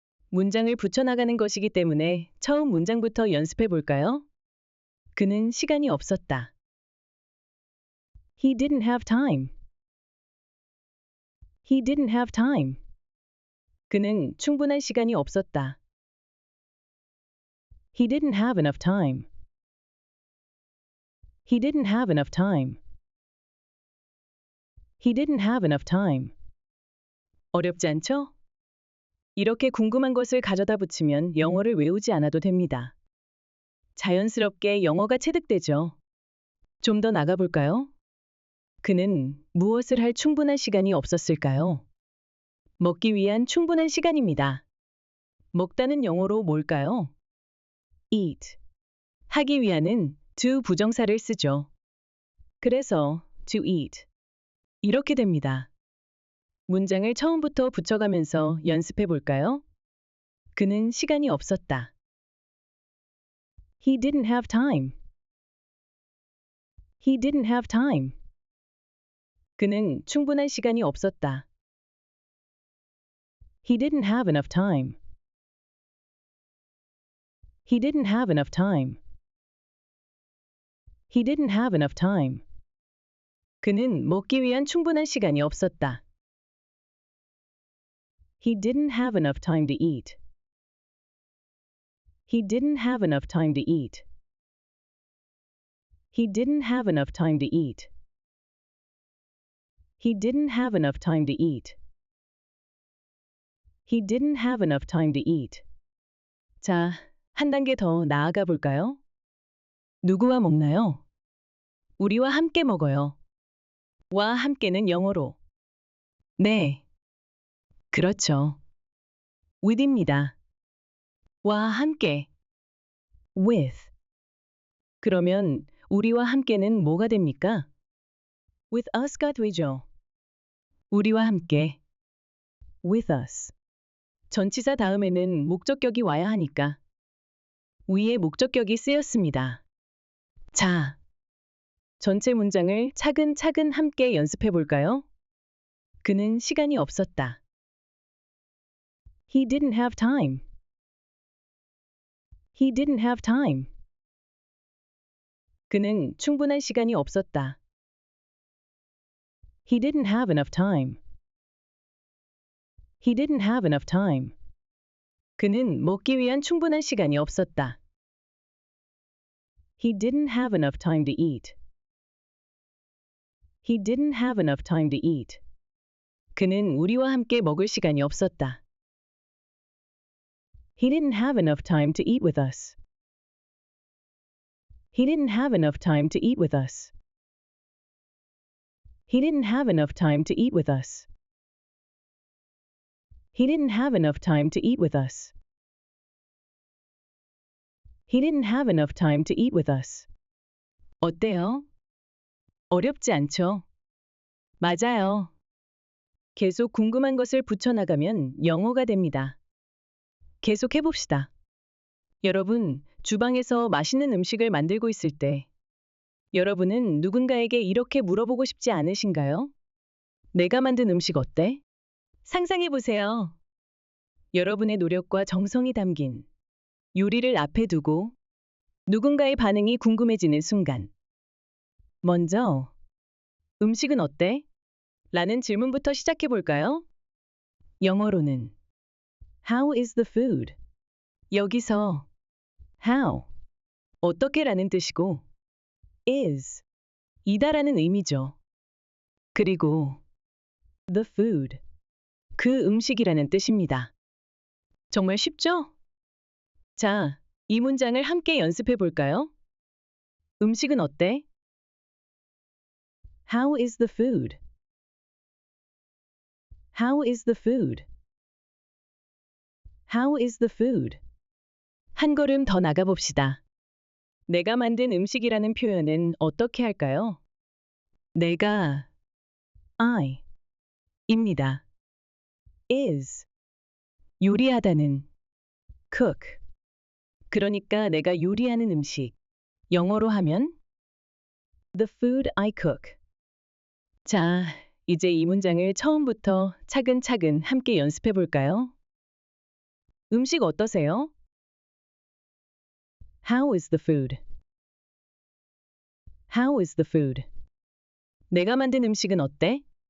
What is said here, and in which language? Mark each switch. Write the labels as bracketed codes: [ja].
[ko] 문장을 붙여나가는 것이기 때문에 처음 문장부터 연습해 볼까요? 그는 시간이 없었다. [en] He didn't have time. He didn't have time. [ko] 그는 충분한 시간이 없었다. [en] He didn't have enough time. He didn't have enough time. He didn't have enough time. [ko] 어렵지 않죠? 이렇게 궁금한 것을 가져다 붙이면 영어를 외우지 않아도 됩니다. 자연스럽게 영어가 체득되죠. 좀 더 나가볼까요? 그는 무엇을 할 충분한 시간이 없었을까요? 먹기 위한 충분한 시간입니다. 먹다는 영어로 뭘까요? eat. 하기 위한은 to 부정사를 쓰죠. 그래서 to eat. 이렇게 됩니다. 문장을 처음부터 붙여가면서 연습해 볼까요? 그는 시간이 없었다. [en] He didn't have time. He didn't have time. [ko] 그는 충분한 시간이 없었다. [en] He didn't have enough time. He didn't have enough time. He didn't have enough time. [ko] 그는 먹기 위한 충분한 시간이 없었다. [en] He didn't have enough time to eat. He didn't have enough time to eat. He didn't have enough time to eat. He didn't have enough time to eat. He didn't have enough time to eat. [ko] 자, 한 단계 더 나아가 볼까요? 누구와 먹나요? 우리와 함께 먹어요. 와 함께는 영어로 네. 그렇죠. with입니다. 와 함께 with. 그러면 우리와 함께는 뭐가 됩니까? with us가 되죠. 우리와 함께 with us. 전치사 다음에는 목적격이 와야 하니까 위에 목적격이 쓰였습니다. 자, 전체 문장을 차근차근 함께 연습해 볼까요? 그는 시간이 없었다. [en] He didn't have time. He didn't have time. [ko] 그는 충분한 시간이 없었다. [en] He didn't have enough time. He didn't have enough time. [ko] 그는 먹기 위한 충분한 시간이 없었다. [en] He didn't have enough time to eat. He didn't have enough time to eat. [ko] 그는 우리와 함께 먹을 시간이 없었다. [en] He didn't have enough time to eat with us. He didn't have enough time to eat with us. He didn't have enough time to eat with us. He didn't have enough time to eat with us. He didn't have enough time to eat with us. [ko] 어때요? 어렵지 않죠? 맞아요. 계속 궁금한 것을 붙여나가면 영어가 됩니다. 계속 해봅시다. 여러분, 주방에서 맛있는 음식을 만들고 있을 때 여러분은 누군가에게 이렇게 물어보고 싶지 않으신가요? 내가 만든 음식 어때? 상상해보세요. 여러분의 노력과 정성이 담긴 요리를 앞에 두고 누군가의 반응이 궁금해지는 순간. 먼저, 음식은 어때? 라는 질문부터 시작해볼까요? 영어로는 [en] How is the food? [ko] 여기서 how, 어떻게라는 뜻이고 is, 이다라는 의미죠. 그리고 the food, 그 음식이라는 뜻입니다. 정말 쉽죠? 자, 이 문장을 함께 연습해 볼까요? 음식은 어때? [en] How is the food? How is the food? How is the food? [ko] 한 걸음 더 나가봅시다. 내가 만든 음식이라는 표현은 어떻게 할까요? 내가 I 입니다. is 요리하다는 cook. 그러니까 내가 요리하는 음식. 영어로 하면 [en] the food I cook. [ko] 자, 이제 이 문장을 처음부터 차근차근 함께 연습해 볼까요? 음식 어떠세요? [en] How is the food? How is the food? [ko] 내가 만든 음식은 어때?